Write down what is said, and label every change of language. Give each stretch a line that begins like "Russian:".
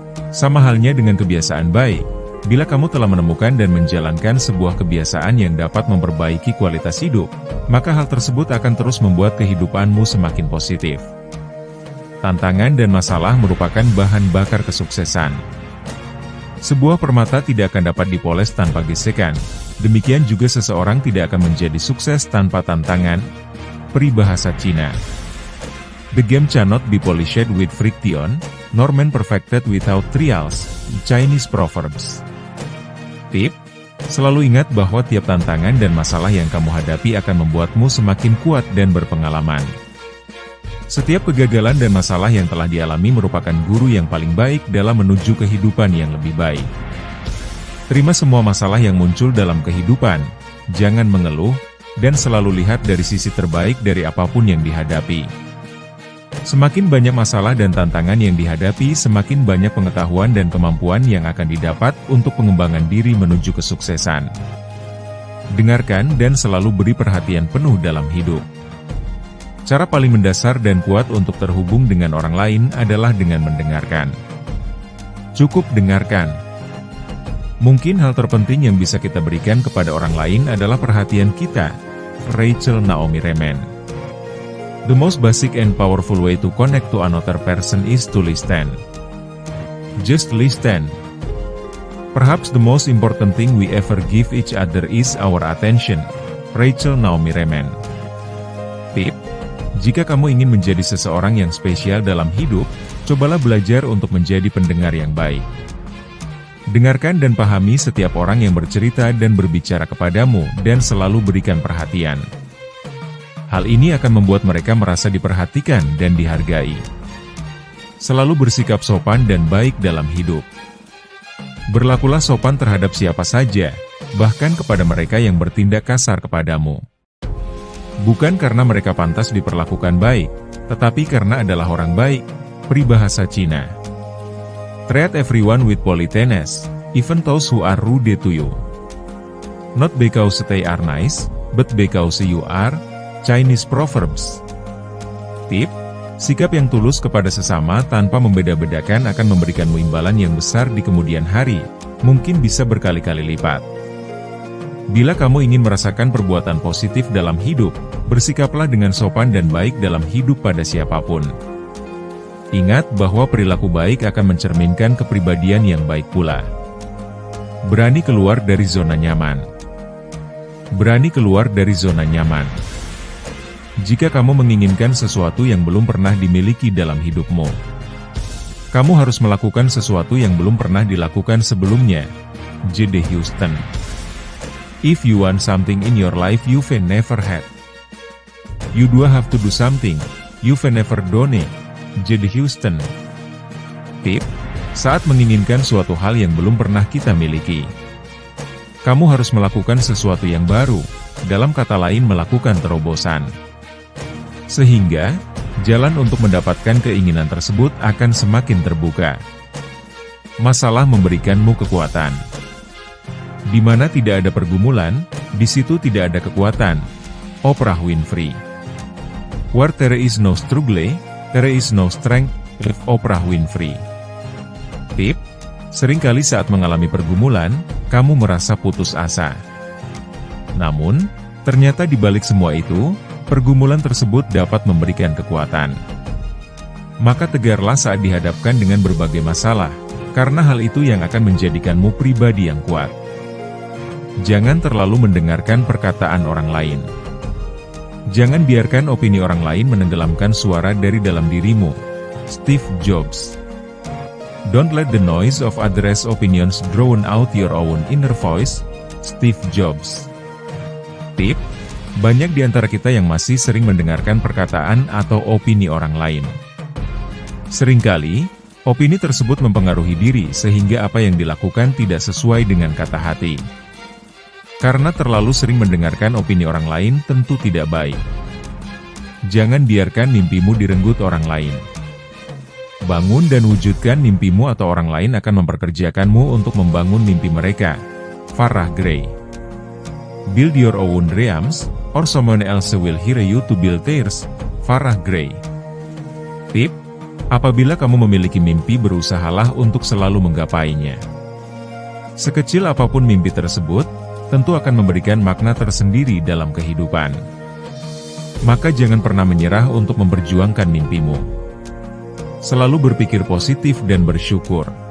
Indonesian: Sama halnya dengan kebiasaan baik, bila kamu telah menemukan dan menjalankan sebuah kebiasaan yang dapat memperbaiki kualitas hidup, maka hal tersebut akan terus membuat kehidupanmu semakin positif. Tantangan dan masalah merupakan bahan bakar kesuksesan. Sebuah permata tidak akan dapat dipoles tanpa gesekan, demikian juga seseorang tidak akan menjadi sukses tanpa tantangan. Peribahasa Cina.
English: The game cannot be polished with friction, nor man perfected without trials. Chinese Proverbs.
Indonesian: Tip: selalu ingat bahwa tiap tantangan dan masalah yang kamu hadapi akan membuatmu semakin kuat dan berpengalaman. Setiap kegagalan dan masalah yang telah dialami merupakan guru yang paling baik dalam menuju kehidupan yang lebih baik. Terima semua masalah yang muncul dalam kehidupan, jangan mengeluh, dan selalu lihat dari sisi terbaik dari apapun yang dihadapi. Semakin banyak masalah dan tantangan yang dihadapi, semakin banyak pengetahuan dan kemampuan yang akan didapat untuk pengembangan diri menuju kesuksesan. Dengarkan dan selalu beri perhatian penuh dalam hidup. Cara paling mendasar dan kuat untuk terhubung dengan orang lain adalah dengan mendengarkan. Cukup dengarkan. Mungkin hal terpenting yang bisa kita berikan kepada orang lain adalah perhatian kita. Rachel Naomi Remen.
English: The most basic and powerful way to connect to another person is to listen. Just listen. Perhaps the most important thing we ever give each other is our attention. Rachel Naomi Remen.
Indonesian: Tip: jika kamu ingin menjadi seseorang yang spesial dalam hidup, cobalah belajar untuk menjadi pendengar yang baik. Dengarkan dan pahami setiap orang yang bercerita dan berbicara kepadamu, dan selalu berikan perhatian. Hal ini akan membuat mereka merasa diperhatikan dan dihargai. Selalu bersikap sopan dan baik dalam hidup. Berlakulah sopan terhadap siapa saja, bahkan kepada mereka yang bertindak kasar kepadamu. Bukan karena mereka pantas diperlakukan baik, tetapi karena adalah orang baik. Peribahasa Cina.
English: Treat everyone with politeness, even those who are rude to you. Not because they are nice, but because you are. Chinese Proverbs.
Indonesian: Tip: sikap yang tulus kepada sesama tanpa membeda-bedakan akan memberikanmu imbalan yang besar di kemudian hari, mungkin bisa berkali-kali lipat. Bila kamu ingin merasakan perbuatan positif dalam hidup, bersikaplah dengan sopan dan baik dalam hidup pada siapapun. Ingat bahwa perilaku baik akan mencerminkan kepribadian yang baik pula. Berani keluar dari zona nyaman. Berani keluar dari zona nyaman. Jika kamu menginginkan sesuatu yang belum pernah dimiliki dalam hidupmu, kamu harus melakukan sesuatu yang belum pernah dilakukan sebelumnya. J.D. Houston.
English: If you want something in your life you've never had, you do have to do something you've never done. J.D. Houston.
Indonesian: Tip: saat menginginkan suatu hal yang belum pernah kita miliki, kamu harus melakukan sesuatu yang baru, dalam kata lain melakukan terobosan. Sehingga, jalan untuk mendapatkan keinginan tersebut akan semakin terbuka. Masalah memberikanmu kekuatan. Di mana tidak ada pergumulan, di situ tidak ada kekuatan. Oprah Winfrey.
English: Where there is no struggle, there is no strength.
Indonesian: Oprah Winfrey. Tip: seringkali saat mengalami pergumulan, kamu merasa putus asa. Namun, ternyata di balik semua itu, pergumulan tersebut dapat memberikan kekuatan. Maka tegarlah saat dihadapkan dengan berbagai masalah, karena hal itu yang akan menjadikanmu pribadi yang kuat. Jangan terlalu mendengarkan perkataan orang lain. Jangan biarkan opini orang lain menenggelamkan suara dari dalam dirimu. Steve Jobs.
English: Don't let the noise of others' opinions drown out your own inner voice.
Indonesian: Steve Jobs. Tip: banyak di antara kita yang masih sering mendengarkan perkataan atau opini orang lain. Seringkali, opini tersebut mempengaruhi diri sehingga apa yang dilakukan tidak sesuai dengan kata hati. Karena terlalu sering mendengarkan opini orang lain tentu tidak baik. Jangan biarkan mimpimu direnggut orang lain. Bangun dan wujudkan mimpimu atau orang lain akan memperkerjakanmu untuk membangun mimpi mereka. Farrah Gray.
English: Build your own dreams, or someone else will hire you to build theirs. Farrah Gray.
Indonesian: Tip: apabila kamu memiliki mimpi, berusahalah untuk selalu menggapainya. Sekecil apapun mimpi tersebut, tentu akan memberikan makna tersendiri dalam kehidupan. Maka jangan pernah menyerah untuk memperjuangkan mimpimu. Selalu berpikir positif dan bersyukur.